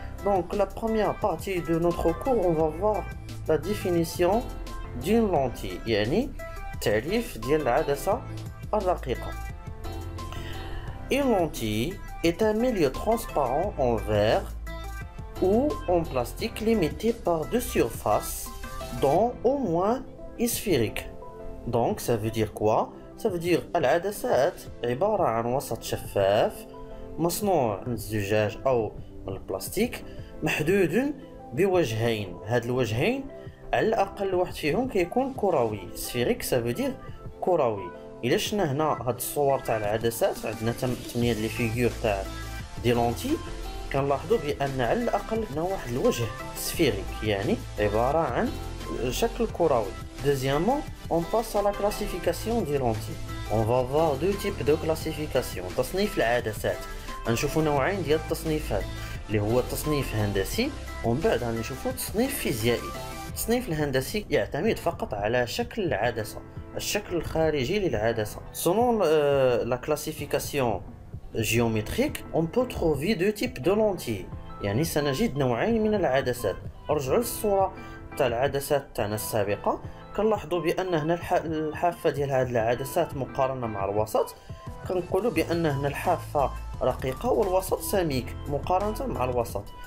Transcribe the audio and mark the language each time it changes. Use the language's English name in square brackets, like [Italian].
[French] Donc, la première partie de notre cours, on va voir la définition d'une lentille [Arabic] يعني تعريف ديال العدسة الرقيقة. [French] Une lentille est un milieu transparent en verre ou en plastique limité par deux surfaces dont au moins sphériques. Donc ça veut dire quoi? Ça veut dire [Arabic] العدسات عبارة عن وسط شفاف مصنوع من الزجاج أو من البلاستيك محدود بوجهين. هاد الوجهين على الاقل واحد فيهم كيكون كروي. [French] سفيريك سافو دير [Arabic] كروي. الا شفنا هنا هاد الصور تاع العدسات عندنا 8 لي فيغور تاع دي لونتي كنلاحظوا بان على الاقل هنا واحد الوجه سفيريك يعني عباره عن شكل كروي. [French] Deuxièmement, on passe à la classification des lentilles. On va voir deux types de classification. [Arabic] تصنيف العدسات غنشوفوا نوعين ديال التصنيفات اللي هو التصنيف هندسي ومن بعد غنشوفوا تصنيف فيزيائي. التصنيف الهندسي يعتمد فقط على شكل العدسة، الشكل الخارجي للعدسة. [French] Selon la classification géométrique, on peut trouver deux types de lentilles. [Arabic] يعني سنجد نوعين من العدسات. ارجعوا للصورة تاع العدسات تاعنا السابقة كنلاحظوا بأن هنا الحافة ديال هاد العدسات مقارنة مع الوسط كنقولوا بأن هنا الحافة رقيقة والوسط سميك مقارنة مع الوسط.